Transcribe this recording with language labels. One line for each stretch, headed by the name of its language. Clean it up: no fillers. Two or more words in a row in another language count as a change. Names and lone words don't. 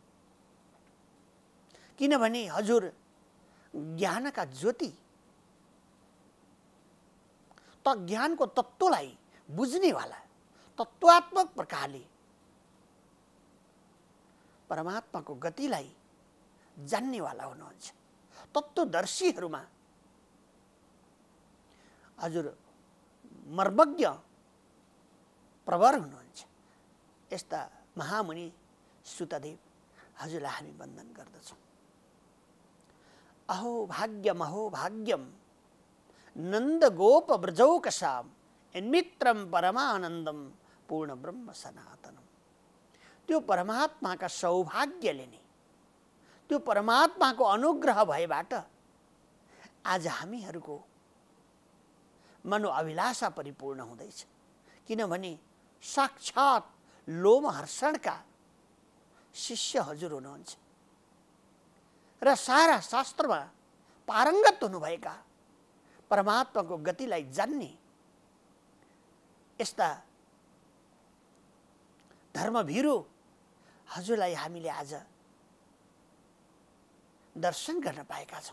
Nepali: किनभने हजुर ज्ञानका ज्योति त ज्ञानको तत्त्वलाई बुझ्नेवाला तत्त्वात्मक प्रकारले परमात्माको गतिलाई जान्नेवाला हुनुहुन्छ। तत्त्वदर्शीहरूमा हजुर मर्मज्ञ प्रवर हुनुहुन्छ। यस्ता महामुनि सुतदेव हजुरलाई हामी वन्दन गर्दछौँ।
Sanskrit: अहो भाग्यम नन्द गोप ब्रजौकसाम यन्मित्रम परमानन्दम पूर्ण ब्रह्म सनातनम।
Nepali: त्यो परमात्माका सौभाग्यले नै, त्यो परमात्माको अनुग्रह भएबाट आज हामीहरूको मनोअभिलाषा परिपूर्ण हुँदैछ। किनभने साक्षात लोमहर्षणका शिष्य हजुर हुनुहुन्छ र सारा शास्त्रमा पारङ्गत हुनुभएका परमात्माको गतिलाई जान्ने यस्ता धर्मभीरु हजुरलाई हामीले आज दर्शन गर्न पाएका छौँ।